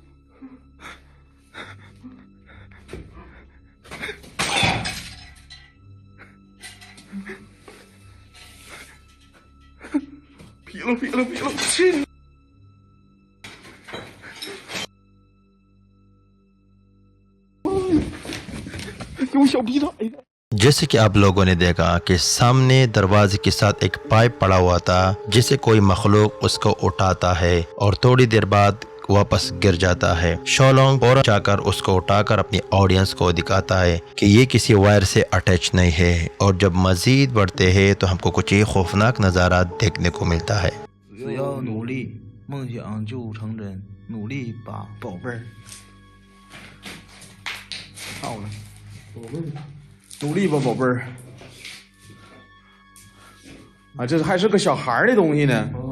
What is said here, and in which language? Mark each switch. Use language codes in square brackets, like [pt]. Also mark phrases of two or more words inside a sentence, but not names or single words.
[zh] 撇了！去你！有小逼崽子！ [hi] जैसे कि आप लोगों ने देखा कि सामने दरवाजे के साथ एक पाइप पड़ा हुआ था, जिसे कोई मखलूक उसको उठाता है और थोड़ी देर बाद वापस गिर जाता है। शॉलोंग फौरन जाकर उसको उठाकर अपनी ऑडियंस को दिखाता है कि ये किसी वायर से अटैच नहीं है। और जब मजीद बढ़ते हैं तो हमको कुछ ही खौफनाक नज़ारा देखने को मिलता है। [zh] 只要努力，梦想就成真。努力吧，宝贝儿。好了，努力吧，宝贝儿。啊，这还是个小孩儿的东西呢。